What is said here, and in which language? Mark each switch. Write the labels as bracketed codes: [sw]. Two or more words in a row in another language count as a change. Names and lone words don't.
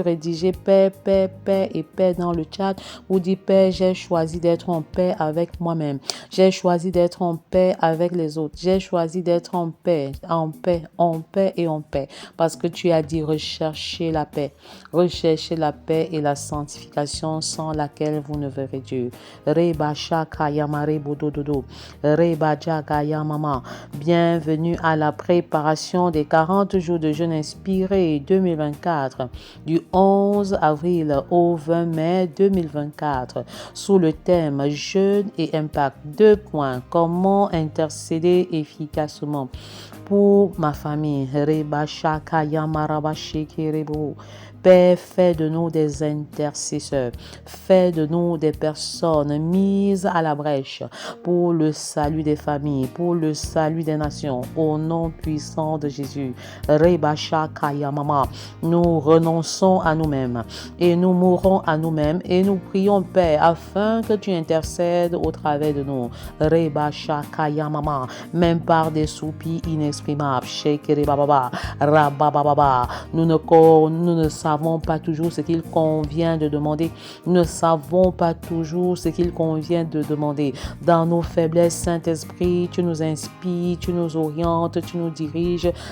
[fr] Rédigez paix, paix, paix et paix dans le chat. Vous dites paix, j'ai choisi d'être en paix avec moi-même. J'ai choisi d'être en paix avec les autres. J'ai choisi d'être en paix, en paix, en paix et en paix. Parce que tu as dit recherchez la paix. Recherchez la paix et la sanctification sans laquelle vous ne verrez Dieu. Reba shaka yamare bodododo. Reba jaka yamama. Bienvenue à la préparation des 40 jours de jeûne inspiré 2024 du 11 avril au 20 mai 2024 sous le thème jeûne et impact. 2 points. Comment intercéder efficacement pour ma famille. Reba shaka yamaraba shekerebo. Père, fais de nous des intercesseurs. Fais de nous des personnes mises à la brèche pour le salut des familles, pour le salut des nations. Au nom puissant de Jésus. Reba shaka yamama. Nous renonçons à nous-mêmes et nous mourons à nous-mêmes et nous prions, Père, afin que tu intercèdes au travers de nous. Reba shaka yamama. Même par des soupirs inexprimables. Shekere bababa. Rabababa. Nous ne savons pas toujours ce qu'il convient de demander. Nous ne savons pas toujours ce qu'il convient de demander. Dans nos faiblesses, Saint-Esprit, tu nous inspires, tu nous orientes, tu nous diriges.